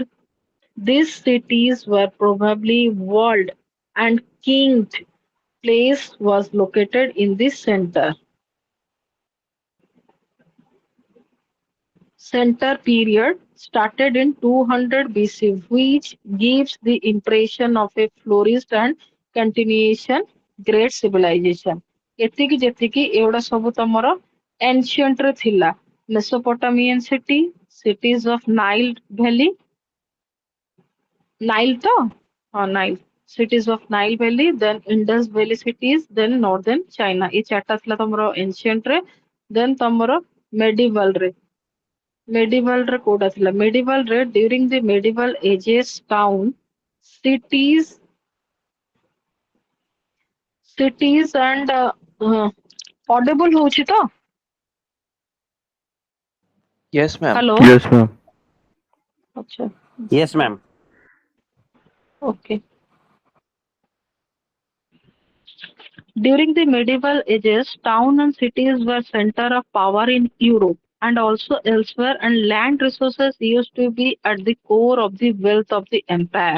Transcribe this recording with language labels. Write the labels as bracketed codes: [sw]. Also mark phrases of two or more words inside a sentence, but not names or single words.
[en] These cities were probably walled, and kinged place was located in the center period started in 200 BC, which gives the impression of a flourished and continuation great civilization. [or] ଏତିକି ଯେତିକି ଏଗୁଡା ସବୁ ତମର ancient ରେ ଥିଲା. [en] Mesopotamian city, cities of Nile Valley, Nile ତ? [or] ହଁ Nile. [en] Cities of Nile Valley, then Indus Valley cities, then northern China. [or] ଏଇ ଚାରିଟା ଥିଲା ତମର ancient ରେ. Then ତମର medieval ରେ. [en] Medieval [or] ରେ କୋଉଟା ଥିଲା? [en] Medieval ରେ during the medieval ages town, cities, cities and audible [or] ହଉଛି ତ? [en] Yes, ma'am. Hello? Yes, ma'am. [or] ଆଚ୍ଛା. [en] Yes, ma'am. Okay. During the medieval ages, towns and cities were center of power in Europe and also elsewhere, and land resources used to be at the core of the wealth of the empire.